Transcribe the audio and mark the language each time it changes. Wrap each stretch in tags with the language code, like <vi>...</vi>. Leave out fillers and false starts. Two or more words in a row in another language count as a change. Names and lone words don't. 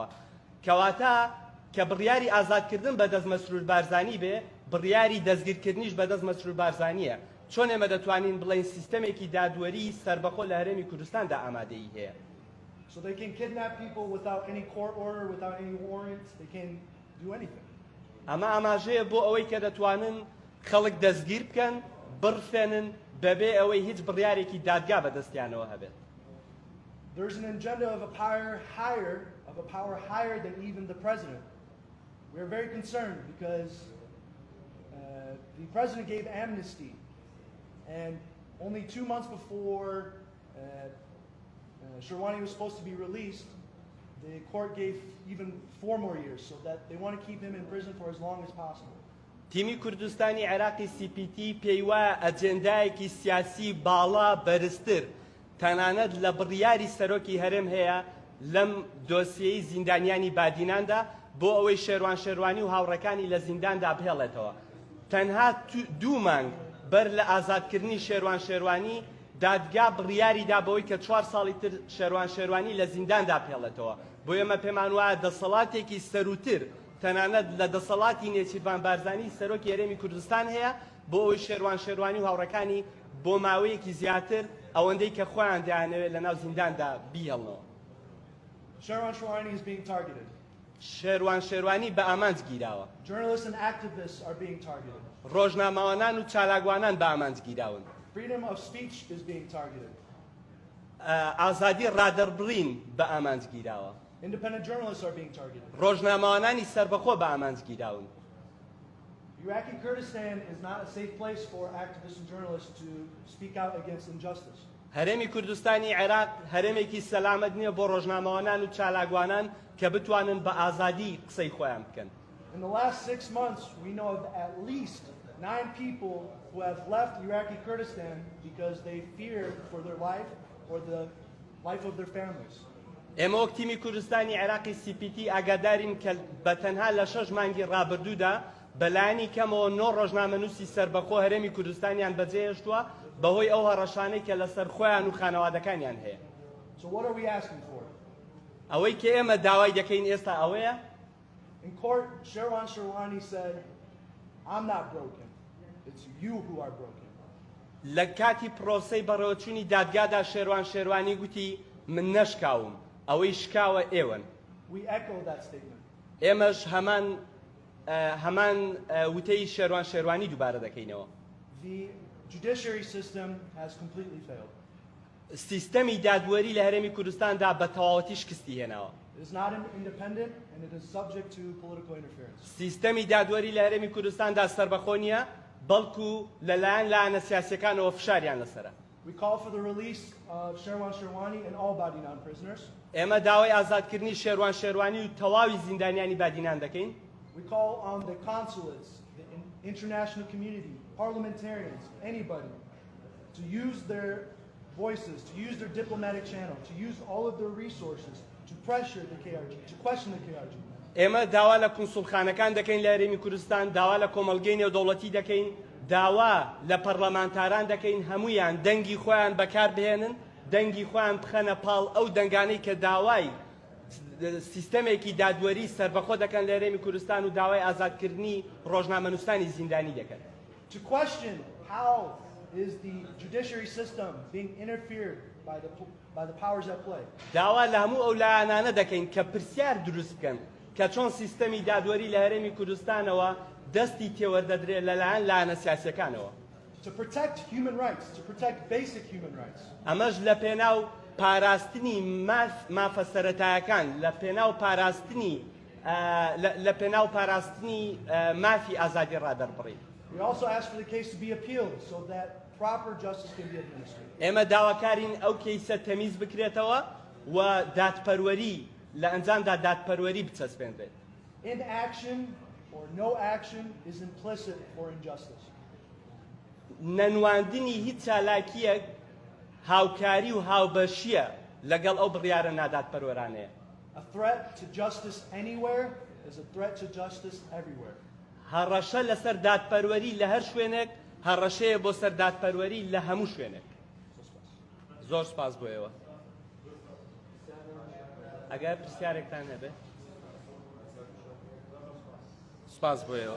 <ckb>کەواتە کە بڕیاری ئازادکردن بەدەست مەسرور بارزانی بێ، بڕیاری دەستگیرکردنیش بەدەست مەسرور بارزانیە. چۆن ئێمە دەتوانین بڵێن سیستەمێکی دادوەری سەربەخۆ لە هەرێمی کوردستاندا ئامادەیی هەیە؟</ckb> <en>So they can kidnap people without any court order, without any warrants. They can do anything.</en> <ckb>ئەمە ئاماژەیە بۆ ئەوەی کە دەتوانن خەڵک دەستگیر بکەن، بڕفێنن بەبێ ئەوەی هیچ بڕیارێکی دادگا بەدەستیانەوە هەبێت.</ckb> <en>There's an agenda of a power higher than even the president. We're very concerned because the president gave amnesty, and only 2 months before Shērouani was supposed to be released, the court gave even 4 more years, so that they want to keep him in prison for as long as possible.</en> <ckb>تیمی کوردستانی عێراقی CPT پێی وایە ئەجێندایەکی سیاسی باڵا بەرزتر تەنانەت لە بڕیاری سەرۆکی هەرێم هەیە لەم دۆسیەی زیندانیانی بادیناندا بۆ ئەوەی شێروانی و هاوڕەکانی لە زینداندا بهێڵێتەوە. تەنها 2 مانگ بەر لە ئازادکردنی شێروانی دادگا بڕیاریدا بەوەی کە 4 ساڵی تر شێروانی لە زینداندا بهێڵێتەوە. بۆ ئێمە پێمان وایە دەسەڵاتێکی سەروتر تەنانەت لە دەسەڵاتی نێچیروان بارزانی سەرۆکی هەرێمی کوردستان هەیە بۆ ئەوەی شێروانی و هاوڕەکانی بۆ ماوەیەکی زیاتر ئەوەندەی کە خۆیان دەیانەوێت لە ناو زینداندا بیهێڵنەوە.</ckb> <en>Shērouani is being targeted.</en> <ckb>شێروانی بە ئامانج گیراوە.</ckb> <en>Journalists and activists are being targeted.</en> <ckb>ڕۆژنامەوانان و چالاکوانان بە ئامانج گیراون.</ckb> <en>Freedom of speech is being targeted.</en> <ckb>ئازادی ڕادەربڕین بە ئامانج گیراوە.</ckb> <en>Independent journalists are being targeted.</en> <ckb>ڕۆژنامەوانانی سەربەخۆ بە ئامانج گیراون.</ckb> <en>Iraqi Kurdistan is not a safe place for activists and journalists to speak out against injustice.</en> <ckb>هەرێمی کوردستانی عێراق هەرێمێکی سەلامەت نییە بۆ ڕۆژنامەوانان و چالاکوانان کە بتوانن بە ئازادی قسەی خۆیان بکەن.</ckb> <en>In the last 6 months, we know of at least 9 people who have left Iraqi Kurdistan because they fear for their life or the life of their families.</en> <ckb>ئێمە وەک تیمی کوردستانی عێراقی CPT ئاگادارین کە بە تەنها لە 6 مانگی ڕابردوودا بەلایانی کەمەوە 9 ڕۆژنامەنووسی سەربەخۆ هەرێمی کوردستانیان بەجێهێشتووە بەهۆی ئەو هەڕەشانەی کە لەسەر خۆیان و خانەوادەکانیان هەیە.</ckb> <en>So what are we asking for?</en> <ckb>ئەوەی کە ئێمە داوای دەکەین ئێستا ئەوەیە.</ckb> <en>In court, Shērouani said, I'm not broken. It's you who are broken.</en> <ckb>لە کاتی پرۆسەی بەڕێوەچوونی دادگادا شێروانی گوتی من نەشکاوم، ئەوەی شکاوە ئێوەن.</ckb> <en>We echo that statement.</en> <ckb>ئێمەش هەمان وتەی شێروانی دووبارە دەکەینەوە.</ckb> <en>The judiciary system has completely failed.</en> <ckb>سیستەمی دادوەری لە هەرێمی کوردستاندا بە تەواوەتی شکستی هێناوە.</ckb> <en>It is not independent and it is subject to political interference.</en> <ckb>سیستەمی دادوەری لە هەرێمی کوردستاندا سەربەخۆ نییە، بەڵکو لەلایەن لایەنە سیاسیەکانەوە فشاریان لەسەرە.</ckb> <en>We call for the release of Shērouani and all Badinan prisoners.</en> <ckb>ئێمە داوای ئازادکردنی شێروان شێروانی و تەواوی زیندانیانی بادینان دەکەین.</ckb> <en>We call on the consulates, the international community, parliamentarians, anybody, to use their voices, to use their diplomatic channel, to use all of their resources to pressure the KRG, to question the KRG.</en> <ckb>ئێمە داوا لە کونسوڵخانەکان دەکەین لە هەرێمی کوردستان، داوا لە کۆمەڵگەی نێودەوڵەتی دەکەین، داوا لە پەرلەمانتاران دەکەین هەمویان دەنگی خۆیان بەکار بهێنن، دەنگی خۆیان بخەنە پاڵ ئەو دەنگانەی کە داوای سیستەمێکی دادوەری سەربەخۆ دەکەن لە هەرێمی کوردستان و داوای ئازادکردنی ڕۆژنامەنووسانی زیندانی دەکەن.</ckb> <en>To question how is the judiciary system being interfered by the powers at play.</en> <ckb>داوا لە هەموو ئەو لایەنانە دەکەین کە پرسیار دروست بکەن کە چۆن سیستەمی دادوەری لە هەرێمی کوردستانەوە دەستی تێوەردەدرێت لەلایەن لایەنە سیاسیەکانەوە.</ckb> <en>To protect human rights, to protect basic human rights.</en> <ckb>ئەمەش لە پێناو پاراستنی مافە سەرەتایەکان، لە پێناو پاراستنی مافی ئازادی ڕادەربڕی.</ckb> <en>We also ask for the case to be appealed so that proper justice can be administered.</en> <ckb>ئێمە داواکارین ئەو کەیسە تەمیز بکرێتەوە و دادپەروەری لە ئەنجامدا دادپەروەری بچەسپێنرێت.</ckb> <en>Inaction or no action is implicit for injustice.</en> <ckb>نەنواندنی هیچ چالاکیەک هاوکاری و هاوبەشیە لەگەڵ ئەو بڕیارە نادادپەروەرانەیە.</ckb> <en>A threat to justice anywhere is a threat to justice everywhere.</en> <ckb>هەڕەشە لەسەر دادپەروەری لە هەر شوێنێک هەڕەشەیە بۆ سەر دادپەروەری لە هەموو شوێنێک. زۆر سپاس بۆ ئێوە. ئەگەر پرسیارێکتان هەبێت سپاس بۆ ئێوە.</ckb>